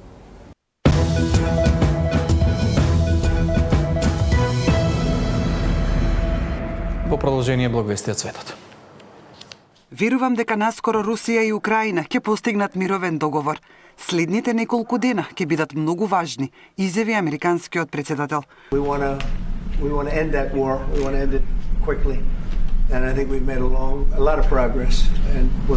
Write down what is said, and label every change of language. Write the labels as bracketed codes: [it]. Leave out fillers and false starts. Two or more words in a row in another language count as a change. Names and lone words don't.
[mk] Во продолжение благовести од светот. Верувам дека наскоро Русија и Украина ќе постигнат мировен договор. Следните неколку дена ќе бидат многу важни, изјави американскиот председател. [en] We want to end that war. We want to end it quickly. And I think we've made a lot of progress and